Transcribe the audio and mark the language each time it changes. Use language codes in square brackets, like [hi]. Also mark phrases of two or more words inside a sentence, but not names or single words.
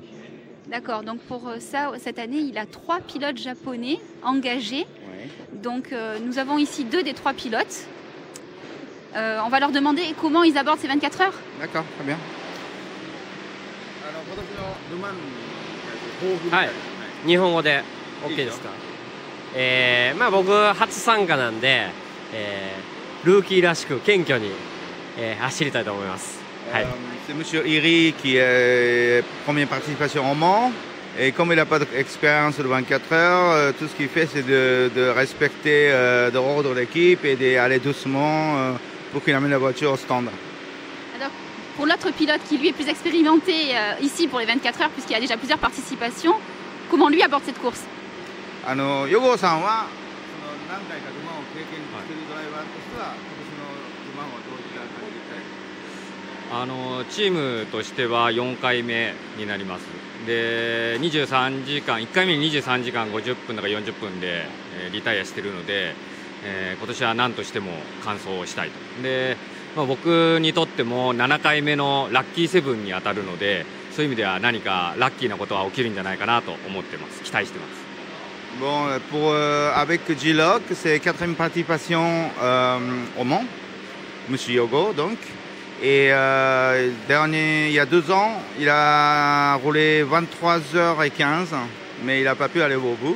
[fr] D'accord, donc pour ça, cette année, il a 3 pilotes japonais engagés. Ouais. Donc nous avons ici 2 des 3 pilotes. On va leur demander comment ils abordent ces 24 heures. D'accord, très bien. Alors, [ja] 日本語で OK ですか。僕初参加なんで、ルーキーらしく謙虚に、走りたいと思います。はい。 [fr] C'est M. Iri qui est première participation au Mans. Et comme il n'a pas d'expérience de 24 heures, tout ce qu'il fait, c'est de respecter l'ordre de l'équipe et d'aller doucement pour qu'il amène la voiture au stand. Alors, pour l'autre pilote qui lui est plus expérimenté ici pour les 24 heures, puisqu'il y a déjà plusieurs participations, comment lui aborde cette course? [ja] Yogo-sanはチームとしては4回目になります。で23時間1回目に23時間50分だか40分で、リタイアしているので、今年は何としても完走をしたいと。で、僕にとっても7回目のラッキーセブンに当たるので、そういう意味では何かラッキーなことは起きるんじゃないかなと思ってます。期待してます。 [fr] Bon, avec J-Loc, c'est 4e participation au Mans, Monsieur Yogo donc. Et il y a 2 ans, il a roulé 23h15, mais il n'a pas pu aller au bout.